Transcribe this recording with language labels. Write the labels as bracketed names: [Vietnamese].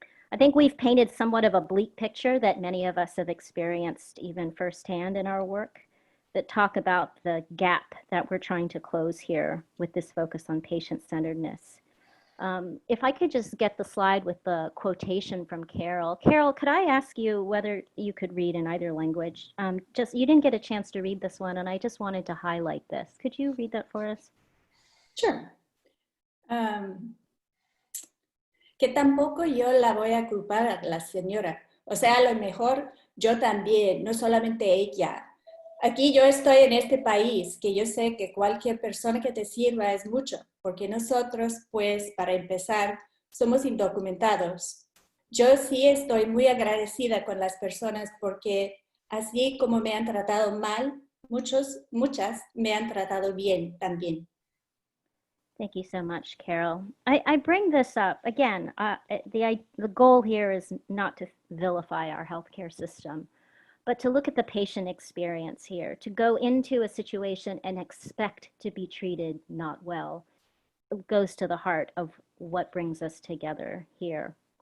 [English] I think we've painted somewhat of a bleak picture that many of us have experienced even firsthand in our work, that talk about the gap that we're trying to close here with this focus on patient-centeredness. If I could just get the slide with the quotation from Carol. Carol, could I ask you whether you could read in either language? You didn't get a chance to read this one, and I just wanted to highlight this. Could you read that for us? Sure. [Spanish] Que tampoco yo la voy a culpar a la señora. O sea, a lo mejor yo también, no solamente ella. Aquí yo estoy en este país, que yo sé que cualquier persona que te sirva es mucho, porque nosotros, pues, para empezar, somos indocumentados. Yo sí estoy muy agradecida con las personas porque así como me han tratado mal, muchas me han tratado bien también. [English] Thank you so much, Carol. I bring this up, again, the goal here is not to vilify our healthcare system, but to look at the patient experience here, to go into a situation and expect to be treated not well. It goes to the heart of what brings us together here.